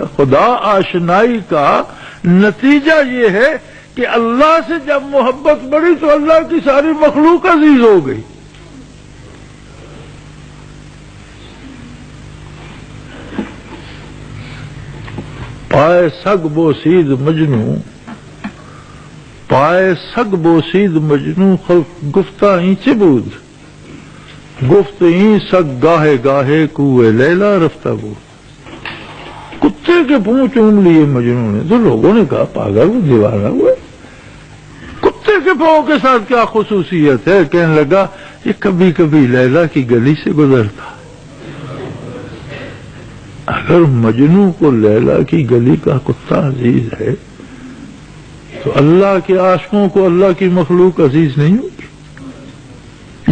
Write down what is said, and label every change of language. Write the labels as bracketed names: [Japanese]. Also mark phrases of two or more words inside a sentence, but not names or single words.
[Urdu] خدا آشنائی کا نتیجہ یہ ہے کہ اللہ سے جب محبت بڑھی تو اللہ کی ساری مخلوق عزیز ہو گئی۔ [Persian] پائے سگ بوسید مجنوں، پائے سگ بوسید مجنوں، گفتہ این چبود، گفت این سگ گاہے گاہے کوئے لیلا رفتہ بود۔ [Urdu] کتے کے پونچھ چوم لیے مجنوں نے، تو لوگوں نے کہا پاگل وہ دیوانہ ہوا، کتے کے پاؤں کے ساتھ کیا خصوصیت ہے؟ کہنے لگا یہ کبھی کبھی لیلا کی گلی سے گزرتا۔ اگر مجنوں کو لیلا کی گلی کا کتا عزیز ہے تو اللہ کے عاشقوں کو اللہ کی مخلوق عزیز نہیں ہوگی۔